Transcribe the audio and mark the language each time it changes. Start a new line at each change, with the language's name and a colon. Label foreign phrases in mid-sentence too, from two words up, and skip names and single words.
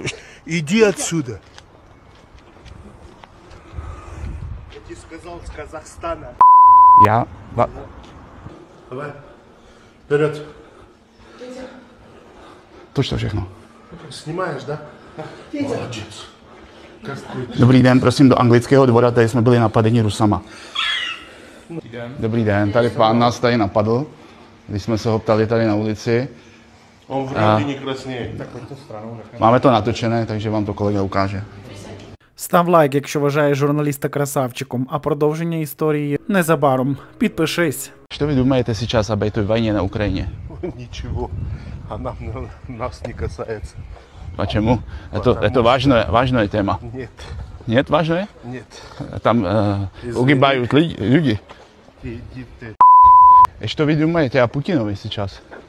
Russian: Иди отсюда. Я тебе сказал с Казахстана. Я... Давай. Вперед. Точно všechno. Снимаешь, да? Молодец.
Czech: Dobrý den, prosím do anglického dvora, tady jsme byli napadeni Rusama. Dobrý den, tady pán nás tady napadl, když jsme se ho ptali tady na ulici.
Russian: Он вряд ли не краснеет.
Czech: Máme to natočené, takže vám to kolega ukáže.
Ukrainian: Став лайк, якщо вважаєш журналіста красавчиком, а продовження історії незабаром. Підпишись.
Russian: Что вы думаете сейчас об этой войне на Украине? Ничего, она нас не касается. Почему? Это важная тема. Нет, Нет, важная? нет. Там погибают люди. Иди ты. И что вы думаете о Путинове сейчас?